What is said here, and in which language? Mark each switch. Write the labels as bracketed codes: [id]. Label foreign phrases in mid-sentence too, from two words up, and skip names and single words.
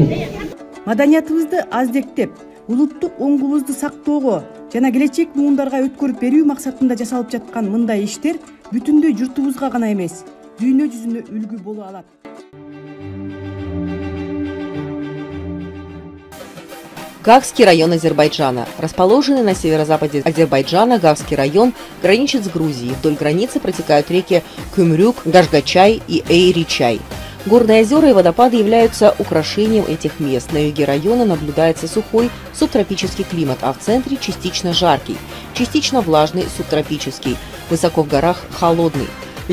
[ky] Маданиятыбызды аздектеп, улуттук оңгубузду сактоого жана келечек муундарга өткөрүп берүү максатында жасалып жаткан мындай иштер бүтүндөй журтубузга гана эмес, дүйнө жүзүнө үлгү боло алат. [ru] Гагский район Азербайджана. Расположенный на северо-западе Азербайджана, Гагский район граничит с Грузией. Вдоль границы протекают реки Кюмрюк, Гашгачай и Эйри-Чай. Горные озера и водопады являются украшением этих мест. На юге района наблюдается сухой субтропический климат, а в центре частично жаркий, частично влажный субтропический, высоко в горах холодный.